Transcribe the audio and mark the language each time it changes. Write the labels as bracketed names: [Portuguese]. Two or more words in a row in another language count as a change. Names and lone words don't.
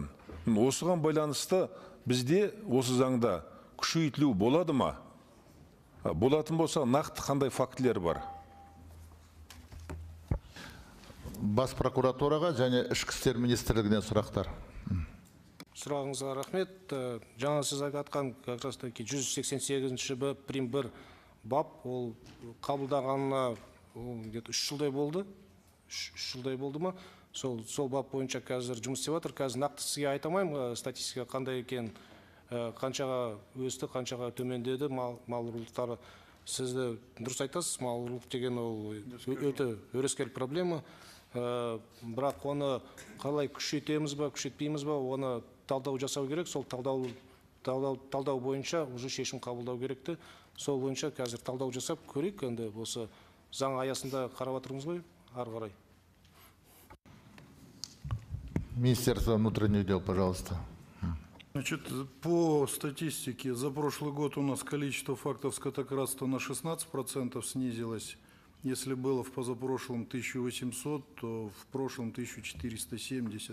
[Kazakh] Осыған байланысты бізде осы заңда күшейтілу болады ма? Болатын болса, нақты қандай фактілер бар? Бас прокуратураға және ішкі істер министрлігінен сұрақтар. Сұрағыңызға рахмет. Жаңа сіз айтқан [Russian] как раз таки [Kazakh] 188-ші прим 1 бап, ол қабылдағанына где-то 3 жылдай болды. 3 жылдай болды ма? Сол бап бойынша қазір жұмыс істеп жатыр. Қазір нақты сізге айтамаймын, статистика қандай екен, қаншаға өсті, қаншаға төмендеді мал ұрлықтары. Сізді дұрыс айтасыз, мал ұрлық деген ол өте өрескел проблема. Бірақ оны қалай күшейтеміз ба, күшейтпейміз ба, оны талдау жасау керек. Сол талдау бойынша уже шешім қабылдау керекті. Сол бойынша қазір талдау жасап көрейік, енді осы заң аясында қарап отырмыз ғой, ары қарай. [Russian] Министерство внутренних дел, пожалуйста. Значит, по статистике за прошлый год у нас количество фактов скотокрадства на 16% снизилось. Если было в позапрошлом 1800, то в прошлом 1470.